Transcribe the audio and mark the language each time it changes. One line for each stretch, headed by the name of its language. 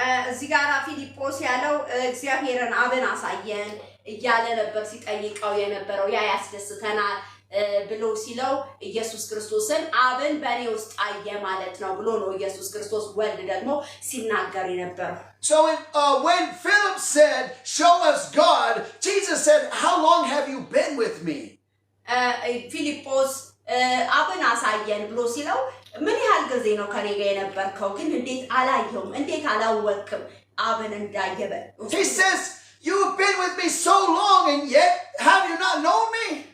Amharic: እዚህ ጋር ፊልጶስ ያለው እግዚአብሔርን አብን አሳየን እያለ ነበር ሲጠይቀው የነበረው ያ ያስደስተናል ብሎ ሲለው ኢየሱስ ክርስቶስን አብን በእኔ ውስጥ አየ ማለት ነው ብሎ ነው ኢየሱስ ክርስቶስ ወልድ ደግሞ ሲናገር የነበረው።
English: So when Philip said, show us God, Jesus said, how long have you been with me?
Amharic: ፊልጶስ አብን አሳየን ብሎ ሲለው ምን ያህል ጊዜ ነው ከኔ ጋር የነበርከው? ግን እንዴት አላየውም? እንዴት አላወቅም አብን እንዳየበ?
English: He says, you've been with me so long, and yet have you not known me?